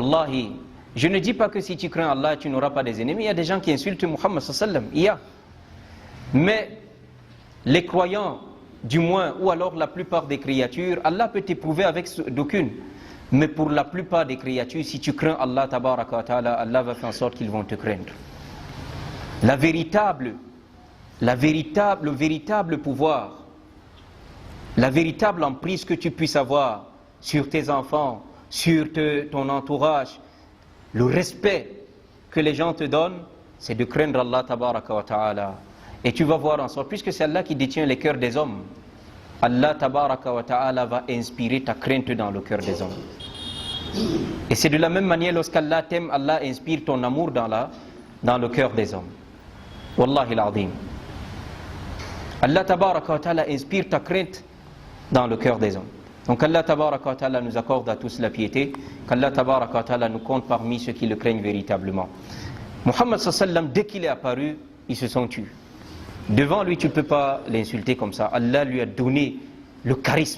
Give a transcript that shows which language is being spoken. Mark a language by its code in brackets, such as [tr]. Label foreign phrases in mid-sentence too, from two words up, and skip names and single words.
[fr] Wallahi, je ne dis pas que si tu crains Allah, tu n'auras pas des ennemis. Il y a des gens qui insultent Muhammad [ar] صلى الله عليه وسلم. [fr] Il y a. Mais les croyants, du moins, ou alors la plupart des créatures, Allah peut t'éprouver avec d'aucune. Mais pour la plupart des créatures, si tu crains [ar] الله تبارك وتعالى, [fr] Allah va faire en sorte qu'ils vont te craindre. Le véritable pouvoir, la véritable emprise que tu puisses avoir sur tes enfants, sur ton entourage, le respect que les gens te donnent, c'est de craindre [ar] الله تبارك وتعالى. [fr] Et tu vas voir en sorte, puisque c'est Allah qui détient les cœurs des hommes, [ar] الله تبارك وتعالى [fr] va inspirer ta crainte dans le cœur des hommes. Et c'est de la même manière, lorsqu'Allah t'aime, Allah inspire ton amour dans le cœur des hommes. [ar] والله العظيم. الله تبارك وتعالى [fr] inspire ta crainte dans le cœur des hommes. Donc [ar] الله تبارك وتعالى [fr] nous accorde à tous la piété, qu' [ar] الله تبارك وتعالى [fr] nous compte parmi ceux qui le craignent véritablement. Muhammad [ar] صلى الله عليه وسلم, [fr] dès qu'il est apparu, ils se sont tus. Devant lui, tu ne peux pas l'insulter comme ça. Allah lui a donné le charisme.